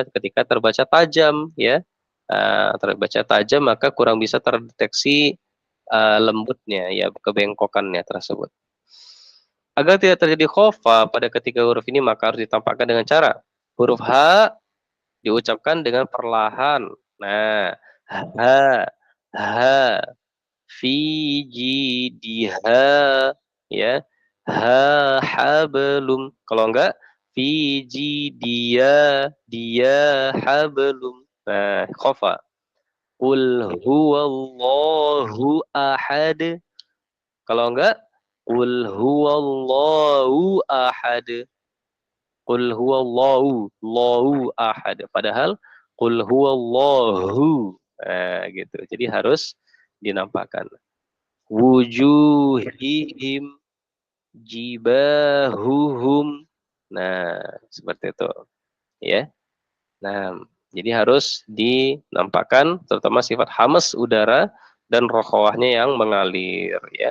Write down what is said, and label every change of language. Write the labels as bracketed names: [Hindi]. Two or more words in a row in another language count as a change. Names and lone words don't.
[Indonesian] Ketika terbaca tajam ya. Terbaca tajam maka kurang bisa terdeteksi lembutnya ya, kebengkokannya tersebut. Agar tidak terjadi khofa pada ketiga huruf ini maka harus ditampakkan dengan cara Huruf H diucapkan dengan perlahan. Nah, [Arabic] ح، ح، في جيدها، يا، حبل. [Indonesian] Kalau enggak, [Arabic] في جيدها حبل. Nah, khofa. قل هو الله أحد. [Indonesian] Kalau enggak, [Arabic] قل هو الله أحد. قل هو الله، الله أحد. [Indonesian] Padahal [Arabic] قل هو الله. [Indonesian] Nah, gitu. Jadi harus dinampakkan. [Arabic] وجوههم جباههم. [Indonesian] Nah, seperti itu, ya. Nah, jadi harus dinampakkan terutama sifat hamas udara dan rokhawahnya yang mengalir, ya.